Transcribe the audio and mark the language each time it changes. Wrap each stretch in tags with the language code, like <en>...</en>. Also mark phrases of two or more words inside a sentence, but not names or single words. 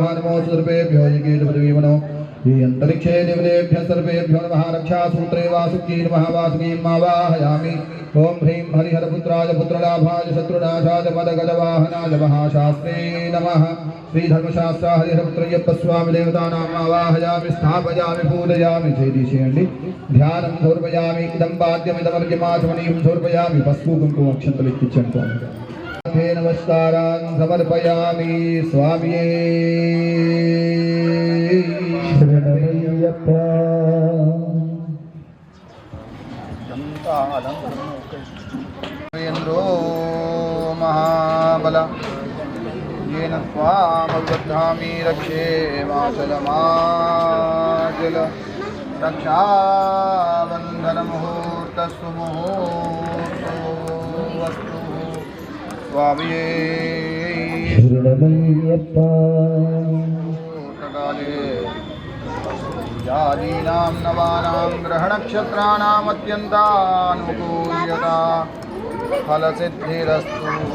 <sa>नमो सर्वेभ्यो यज्ञेशपतिवीमनो ये अंतरिक्षे देवतेभ्यः सर्वेभ्यो नमः। रक्षासूत्रे वासुकी नमः। वासुकीं आवाहयामि। ओम ह्रीं हरिहरपुत्राय पुत्रलाभाय शत्रुनाशाय मदगजवाहनाय महाशास्त्रे नमः। श्रीधर्मशास्त्र हरिहरपुत्रय्यप्पस्वामी देवतानाम् आवाहयामि स्थापयामि पूजयामि। చేయండి ధ్యానం సమర్పయామి। ఇదం పాద్యమిదమర్ఘ్యమాచమనీయం సమర్పయామి।</sa> <te>పసుపు కుంకుమ అక్షంతలు ఇచ్చించండి।</te> <sa>నమస్కారాన్ సమర్పయామి।</sa> <ml>స్వామియే శరణమయ్యప్ప।</ml> <sa>ఇంద్రో మహాబల येन त्वामवधामि रक्षे माचलमाचल रक्षाबन्धनमुहूर्तस्तु मुहूर्तोऽस्तु स्वामिये काले जातीनां नवानां ग्रहनक्षत्राणाम् अत्यन्तानुकूल्यता फलसिद्धिरस्तु।</sa>